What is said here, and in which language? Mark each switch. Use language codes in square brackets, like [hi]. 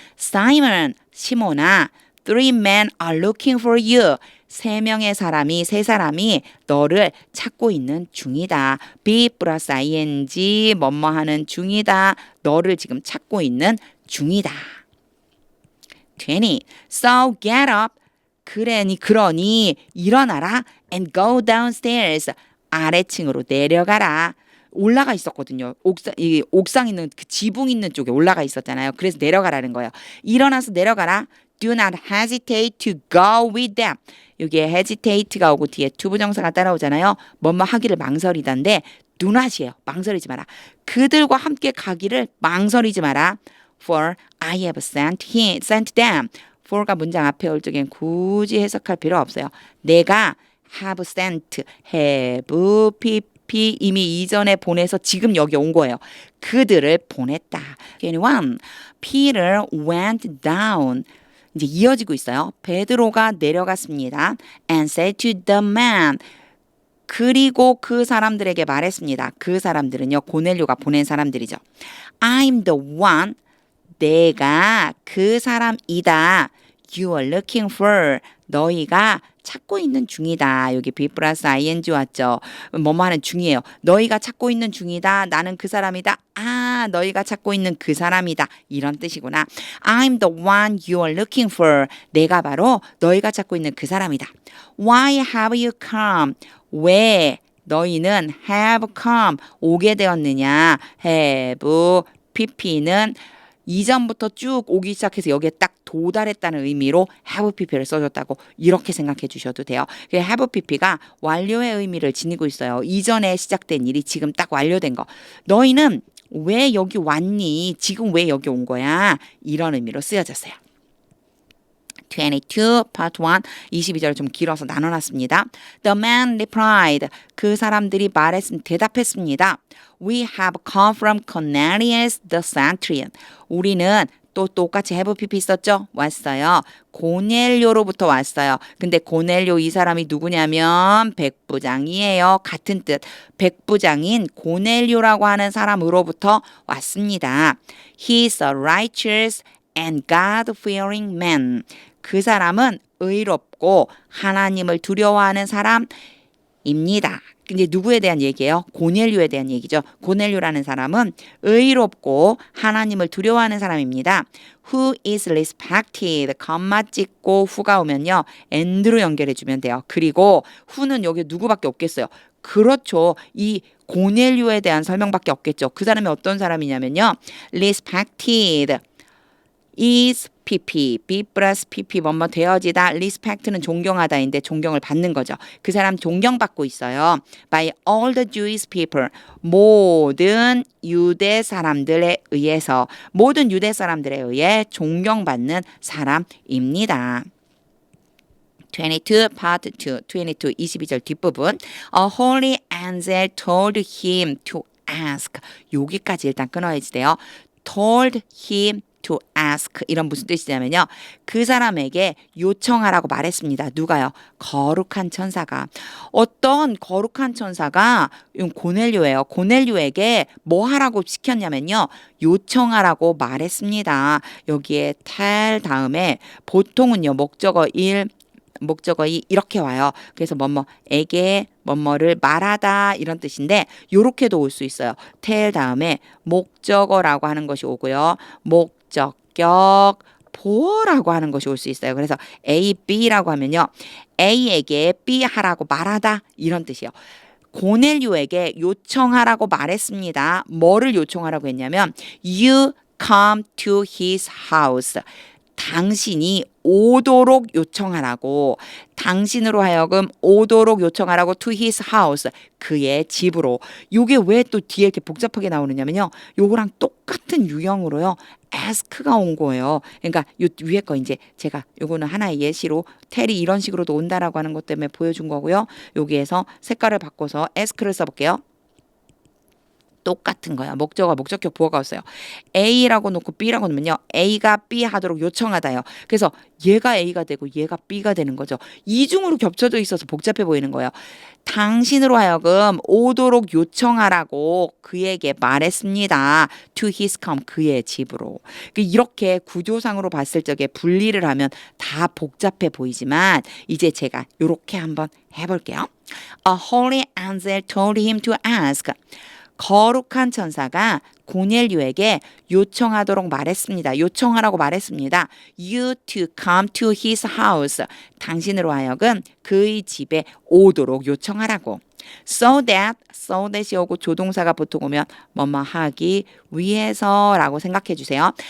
[en] Simon, 시몬아, 3 men are looking for you. [ko] 세 사람이 너를 찾고 있는 중이다. be 플러스 ing 뭐뭐 하는 중이다. 너를 지금 찾고 있는 중이다. [en] 20. So get up. [ko] 그러니 일어나라 [en] and go downstairs. [ko] 아래층으로 내려가라. 올라가 있었거든요. 옥상 있는 그 지붕 있는 쪽에 올라가 있었잖아요. 그래서 내려가라는 거예요. 일어나서 내려가라. [en] Do not hesitate to go with them. [ko] 여기에 hesitate가 오고 뒤에 투부정사가 따라오잖아요. 뭐뭐 하기를 망설이다인데 do not이에요. 망설이지 마라. 그들과 함께 가기를 망설이지 마라. [en] For I have sent them. [ko] for가 문장 앞에 올 적엔 굳이 해석할 필요 없어요. 내가 have sent, have, pp 이미 이전에 보내서 지금 여기 온 거예요. 그들을 보냈다. 21. [en] Peter went down. [ko] 이제 이어지고 있어요. 베드로가 내려갔습니다. [en] And said to the man. [ko] 그리고 그 사람들에게 말했습니다. 그 사람들은요. 고넬료가 보낸 사람들이죠. [en] I'm the one. [ko] 내가 그 사람이다. [en] You are looking for. [ko] 너희가 찾고 있는 중이다. 여기 be 플러스 ing 왔죠. 뭐뭐 하는 중이에요. 너희가 찾고 있는 중이다. 나는 그 사람이다. 아, 너희가 찾고 있는 그 사람이다. 이런 뜻이구나. [en] I'm the one you are looking for. [ko] 내가 바로 너희가 찾고 있는 그 사람이다. [en] Why have you come? [ko] 왜 너희는 have come 오게 되었느냐? have pp는 이전부터 쭉 오기 시작해서 여기에 딱 도달했다는 의미로 have pp를 써줬다고 이렇게 생각해 주셔도 돼요. have pp가 완료의 의미를 지니고 있어요. 이전에 시작된 일이 지금 딱 완료된 거. 너희는 왜 여기 왔니? 지금 왜 여기 온 거야? 이런 의미로 쓰여졌어요. 22, part 1, 22절을 좀 길어서 나눠놨습니다. [en] The man replied. [ko] 그 사람들이 대답했습니다. [en] We have come from Cornelius the centurion. [ko] 우리는 또 똑같이 have pp 있었죠? 왔어요. 고넬료로부터 왔어요. 근데 고넬료 이 사람이 누구냐면 백부장이에요. 같은 뜻. 백부장인 고넬료라고 하는 사람으로부터 왔습니다. [en] He is a righteous and God-fearing man. [ko] 그 사람은 의롭고 하나님을 두려워하는 사람입니다. 근데 누구에 대한 얘기예요? 고넬료에 대한 얘기죠. 고넬료라는 사람은 의롭고 하나님을 두려워하는 사람입니다. [en] Who is respected. [ko] 컴마 찍고 who가 오면요. and로 연결해 주면 돼요. 그리고 who는 여기 누구밖에 없겠어요. 그렇죠. 이 고넬료에 대한 설명밖에 없겠죠. 그 사람이 어떤 사람이냐면요. respected. is pp, be 플러스 pp 뭐뭐 되어지다, respect는 존경하다인데 존경을 받는 거죠. 그 사람 존경받고 있어요. [en] by all the Jewish people, [ko] 모든 유대 사람들에 의해서, 모든 유대 사람들에 의해 존경받는 사람입니다. 22 part 2, 22절 뒷부분. [en] A holy angel told him to ask. [ko] 여기까지 일단 끊어야지 돼요. told him to ask. 이런 무슨 뜻이냐면요. 그 사람에게 요청하라고 말했습니다. 누가요? 거룩한 천사가. 어떤 거룩한 천사가 고넬료예요. 고넬료에게 뭐 하라고 시켰냐면요. 요청하라고 말했습니다. 여기에 tell 다음에 보통은요. 목적어 1, 목적어 2 이렇게 와요. 그래서 뭐뭐에게 뭐뭐를 말하다 이런 뜻인데 요렇게도 올 수 있어요. tell 다음에 목적어라고 하는 것이 오고요. 목적격 보어라고 하는 것이 올 수 있어요. 그래서 A, B라고 하면요. A에게 B 하라고 말하다 이런 뜻이에요. 고넬료에게 요청하라고 말했습니다. 뭐를 요청하라고 했냐면 [en] You come to his house. [ko] 당신이 오도록 요청하라고, 당신으로 하여금 오도록 요청하라고 [en] to his house, [ko] 그의 집으로. 요게 왜 또 뒤에 이렇게 복잡하게 나오느냐면요. 요거랑 똑같은 유형으로요. ask가 온 거예요. 그러니까 요 위에 거 이제 제가 요거는 하나의 예시로 텔이 이런 식으로도 온다라고 하는 것 때문에 보여준 거고요. 여기에서 색깔을 바꿔서 ask를 써볼게요. 똑같은 거야. 목적어, 목적격, 부어가 왔어요. A라고 놓고 B라고 놓으면요. A가 B 하도록 요청하다요. 그래서 얘가 A가 되고 얘가 B가 되는 거죠. 이중으로 겹쳐져 있어서 복잡해 보이는 거예요. 당신으로 하여금 오도록 요청하라고 그에게 말했습니다. [en] To his come, [ko] 그의 집으로. 이렇게 구조상으로 봤을 적에 분리를 하면 다 복잡해 보이지만 이제 제가 이렇게 한번 해볼게요. [en] A holy angel told him to ask. [ko] 거룩한 천사가 고넬료에게 요청하도록 말했습니다. 요청하라고 말했습니다. [en] You to come to his house. [ko] 당신으로 하여금 그의 집에 오도록 요청하라고. So that이 오고 조동사가 보통 오면 뭐뭐 하기 위해서라고 생각해 주세요.